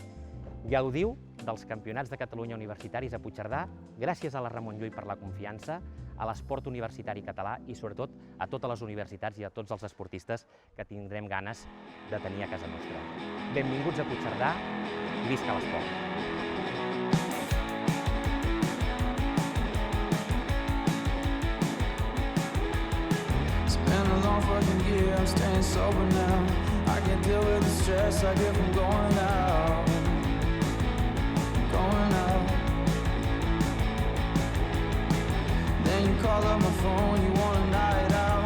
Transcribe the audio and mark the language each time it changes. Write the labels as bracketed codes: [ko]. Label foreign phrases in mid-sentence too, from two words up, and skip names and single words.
[ca] Gaudiu dels Campionats de Catalunya universitaris a Puigcerdà, gràcies a la Ramon Llull per la confiança, a l'esport universitari català i, sobretot, a totes les universitats i a tots els esportistes que tindrem ganes de tenir a casa nostra. Benvinguts a Puigcerdà i visca l'esport! [en] Fucking year, I'm staying sober now. I can't deal with the stress I get from going out. Then you call up my phone, you want a night out.